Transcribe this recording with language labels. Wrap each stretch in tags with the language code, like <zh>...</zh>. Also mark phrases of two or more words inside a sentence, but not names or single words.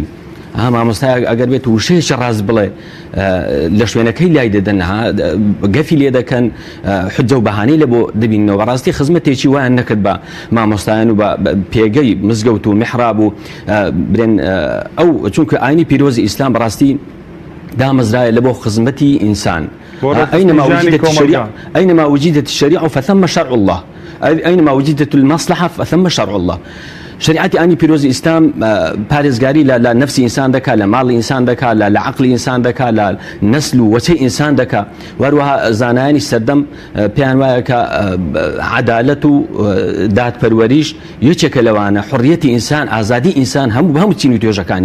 <ckb>مامۆستای ئەگەر بێت وشەیەکی ڕاست بڵێ لە شوێنەکەی لای دەدەن، گەفی لێ دەکەن، حجە و بەهانەی لە بۆ دەبینەوە. بەڕاستی خزمەتێکی وایان نەکرد بە مامۆستایان و بە پێگەی مزگەوت و میحراب و برێن ئەو، چونکە ئاینی پیرۆزی ئیسلام بەڕاستی دامەزرایە لە بۆ خزمەتی ئینسان.</ckb> <ar>أينما وجدت الشريعة فثم شرع الله، أينما وجدت المصلحة فثم شرع الله.</ar> <ckb>شریعتی ئانی پیرۆزی ئیسلام پارێزگاری لە نفسی ئینسان دەکات، لە ماڵی ئینسان دەکات، لە عەقلی ئینسان دەکات، لە نەسل و وەچەی ئینسان دەکات. وەروەها زانایانی سەردەم پێیان وایە کە عەدالەت و دادپەروەریش یەکێکە لەوانە، حڕیەتی ئینسان، ئازادی ئینسان هەموو چین و</ckb>